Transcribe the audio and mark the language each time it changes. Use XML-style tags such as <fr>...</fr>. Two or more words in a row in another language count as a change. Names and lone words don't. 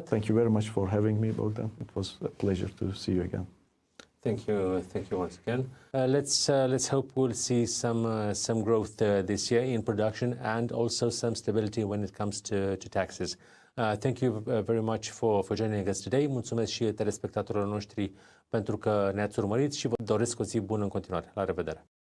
<en>Thank you very much for having me, Bogdan. It was a pleasure to see you again. Thank you once again. Let's hope we'll see some growth this year in production and also some stability when it comes to taxes. Thank you very much for joining us today.</en> <ro>Mulțumesc și telespectatorilor noștri pentru că ne-ați urmărit și vă doresc o zi bună în continuare. La revedere!</ro>